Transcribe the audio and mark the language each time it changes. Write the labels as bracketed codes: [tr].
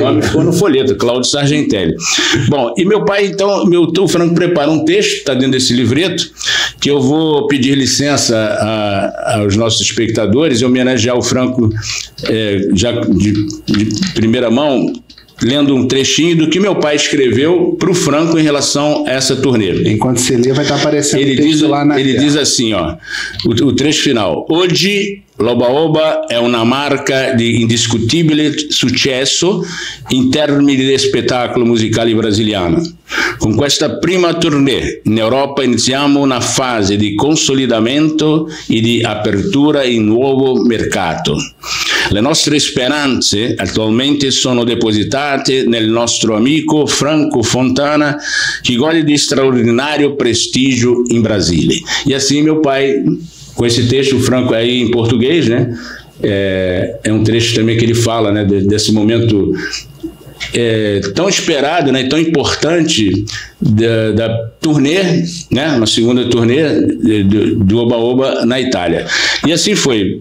[pt] O nome ficou no folheto, Cláudio Sargentelli. Bom, e meu pai, então, o Franco preparou um texto, está dentro desse livreto, que eu vou pedir licença aos nossos espectadores e homenagear o Franco já de primeira mão, lendo um trechinho do que meu pai escreveu para o Franco em relação a essa turnê. Enquanto você lê, vai estar aparecendo o texto lá na tela. Ele diz assim, ó, o trecho final. [it] Oggi l'Oba Oba è una marca di indiscutibile successo in termini di spettacolo musicale brasiliano. Con questa prima tournée in Europa iniziamo una fase di consolidamento e di apertura in nuovo mercato. Le nostre speranze attualmente sono depositate nel nostro amico Franco Fontana, che gode di straordinario prestigio in Brasile. [pt] E assim meu pai, com esse texto, o Franco aí em português, né? É um trecho também que ele fala, né, desse momento tão esperado, né, tão importante da turnê, né, uma segunda turnê do Oba Oba na Itália. E assim foi.